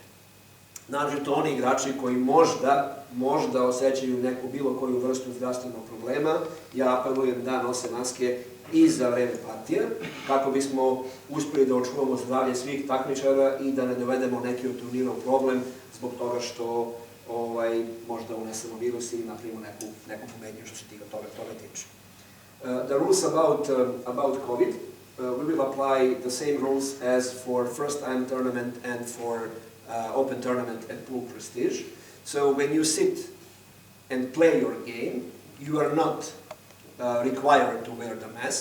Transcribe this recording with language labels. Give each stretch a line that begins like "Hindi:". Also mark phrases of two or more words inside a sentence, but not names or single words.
Bosnian: Naročito oni igrači koji možda osjećaju neku bilo koju vrstu zdravstvenog problema, ja apelujem da nose maske i za vreme partija, kako bismo uspeli da očuvamo zdravlje svih takmičara i da ne dovedemo neki od turnira u problem zbog toga što možda unesemo virus ili napravimo neku pometnju što se toga tiče.
English: The rules about COVID, we will apply the same rules as for first-time tournament and for open tournament at Pool Prestige. So when you sit and play your game, you are not required to wear the mask.